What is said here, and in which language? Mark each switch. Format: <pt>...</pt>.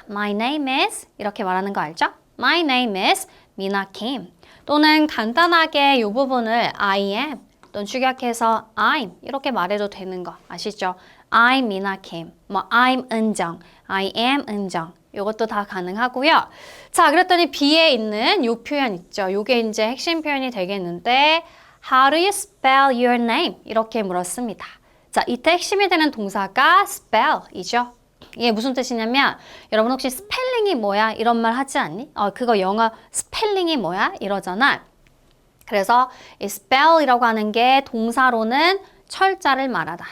<en>My name is</en> <ko>이렇게 말하는 거 알죠? My name is 미나 김. 또는 간단하게 이 부분을 I am 또는 축약해서 I'm 이렇게 말해도 되는 거 아시죠? I'm 미나 Kim, 뭐 I'm 은정, I am 은정 이것도 다 가능하고요. 자, 그랬더니 B에 있는 요 표현 있죠. 요게 이제 핵심 표현이 되겠는데</ko> <en>How do you spell your name?</en> <ko>이렇게 물었습니다. 자, 이때 핵심이 되는 동사가 spell이죠. 이게 무슨 뜻이냐면 여러분 혹시 스펠링이 뭐야? 이런 말 하지 않니? 그거 영어 스펠링이 뭐야? 이러잖아. 그래서 이 spell이라고 하는 게 동사로는 철자를 말하다.</ko>